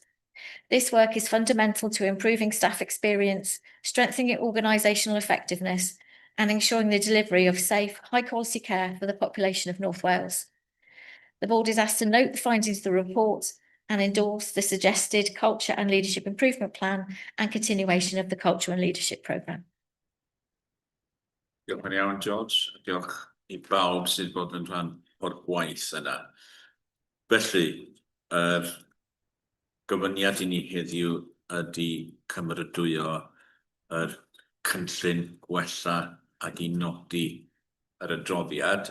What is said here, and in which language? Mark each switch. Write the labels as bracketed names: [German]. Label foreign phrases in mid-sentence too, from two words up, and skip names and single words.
[English] This work is fundamental to improving staff experience, strengthening organisational effectiveness, and ensuring the delivery of safe, high-quality care for the population of North Wales. The board is asked to note the findings of the report and endorse the suggested Culture and Leadership Improvement Plan and continuation of the Culture and Leadership Programme. [Welsh] Diolch yn iawn, George. Diolch i bawb sydd bod yn rhan o'r gwaith yna. Felly, gofyniad i ni heddiw ydy cymeradwyo yr cynllun gwella ac i nodi yr adroddiad.